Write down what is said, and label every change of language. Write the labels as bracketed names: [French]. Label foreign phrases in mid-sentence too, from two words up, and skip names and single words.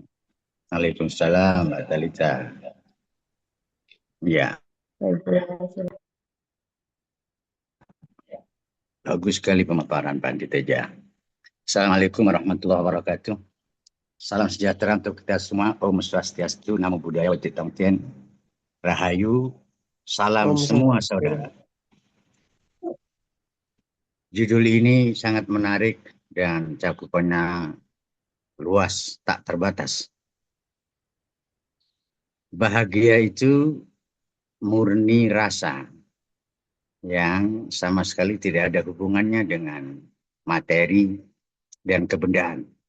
[Indonesian] Waalaikumsalam, Mbak Talita. Ya, Baik, Buya, silakan. bagus sekali pemaparan Pak Teja. [Arabic] السلام عليكم ورحمة الله وبركاته. [Indonesian] Salam sejahtera untuk kita semua. [Balinese] Om Swastiastu, [Pali] Namo Buddhaya, [Indonesian] Wajitong Tien, Rahayu, salam Om semua Swastiastu. saudara. Judul ini sangat menarik dan cakupannya luas, tak terbatas. Bahagia itu murni rasa yang sama sekali tidak ada hubungannya dengan materi dan kebendaan.